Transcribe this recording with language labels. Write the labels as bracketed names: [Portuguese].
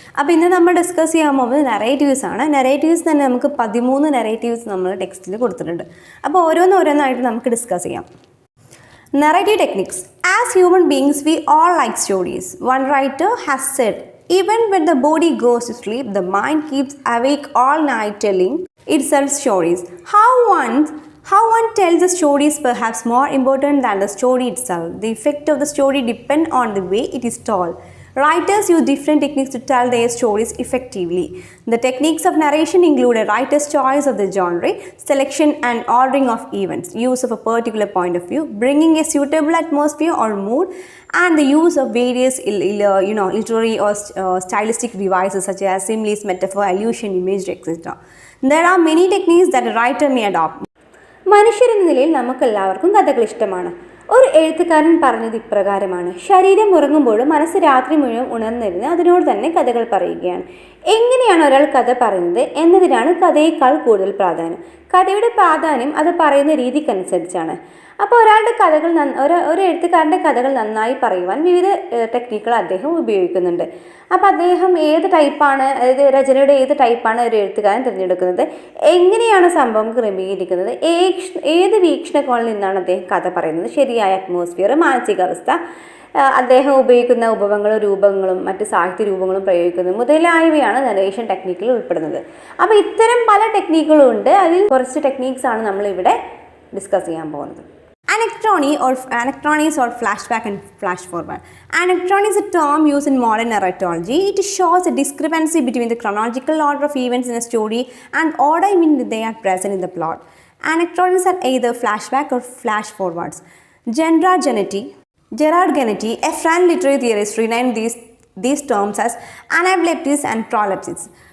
[Malayalam] അപ്പോൾ ഇന്ന് നമ്മൾ ഡിസ്കസ് ചെയ്യാൻ പോകുന്നത് നറേറ്റീവ്സ് ആണ്. നറേറ്റീവ്സ് തന്നെ നമുക്ക് 13 നറേറ്റീവ്സ് നമ്മൾ ടെക്സ്റ്റിൽ കൊടുത്തിട്ടുണ്ട്. അപ്പോൾ ഓരോന്നായിട്ട് നമുക്ക് ഡിസ്കസ് ചെയ്യാം. [English] Narrative techniques. As human beings, we all like stories. One writer has said, even when the body goes to sleep, the mind keeps awake all night telling itself stories. How one tells the story is perhaps more important than the story itself. The effect of the story depends on the way it is told. Writers use different techniques to tell their stories effectively. The techniques of narration include a writer's choice of the genre, selection and ordering of events, use of a particular point of view, bringing a suitable atmosphere or mood, and the use of various literary or stylistic devices such as similes, metaphor, allusion, imagery, etc. There are many techniques that a writer may adopt. [Malayalam] മനുഷ്യരെന്ന നിലയിൽ നമുക്കെല്ലാവർക്കും കഥകൾ ഇഷ്ടമാണ്. ഒരു എഴുത്തുകാരൻ പറഞ്ഞത് ഇപ്രകാരമാണ്: ശരീരം ഉറങ്ങുമ്പോഴും മനസ്സ് രാത്രി മുഴുവൻ ഉണർന്നിരുന്ന് അതിനോട് തന്നെ കഥകൾ പറയുകയാണ്. എങ്ങനെയാണ് ഒരാൾ കഥ പറയുന്നത് എന്നതിനാണ് കഥയേക്കാൾ കൂടുതൽ പ്രാധാന്യം. കഥയുടെ പ്രാധാന്യം അത് പറയുന്ന രീതിക്കനുസരിച്ചാണ്. അപ്പോൾ ഒരു എഴുത്തുകാരൻ്റെ കഥകൾ നന്നായി പറയുവാൻ വിവിധ ടെക്നിക്കുകൾ അദ്ദേഹം ഉപയോഗിക്കുന്നുണ്ട്. അപ്പോൾ അദ്ദേഹം ഏത് ടൈപ്പാണ്, അതായത് രചനയുടെ ഏത് ടൈപ്പാണ് ഒരു എഴുത്തുകാരൻ തിരഞ്ഞെടുക്കുന്നത്, എങ്ങനെയാണ് സംഭവം ക്രമീകരിക്കുന്നത്, ഏത് വീക്ഷണകോണിൽ നിന്നാണ് അദ്ദേഹം കഥ പറയുന്നത്, ശരിയായ അറ്റ്മോസ്ഫിയർ, മാനസികാവസ്ഥ, അദ്ദേഹം ഉപയോഗിക്കുന്ന ഉപമങ്ങളും രൂപങ്ങളും മറ്റ് സാഹിത്യ രൂപങ്ങളും പ്രയോഗിക്കുന്നത് മുതലായവയാണ് നരേഷൻ ടെക്നിക്കിൽ ഉൾപ്പെടുന്നത്. അപ്പോൾ ഇത്തരം പല ടെക്നിക്കുകളും ഉണ്ട്. അതിൽ കുറച്ച് ടെക്നിക്സ് ആണ് നമ്മളിവിടെ ഡിസ്കസ് ചെയ്യാൻ പോകുന്നത്. [English] Anachrony or flashback and flash forward. Anachrony is a term used in modern narratology. It shows a discrepancy between the chronological order of events in a story and order in which they are present in the plot. Anachronies are either flashback or flash forwards. Gerard Genety, a French literary theorist, renamed these terms as anablapsis and prolepsis.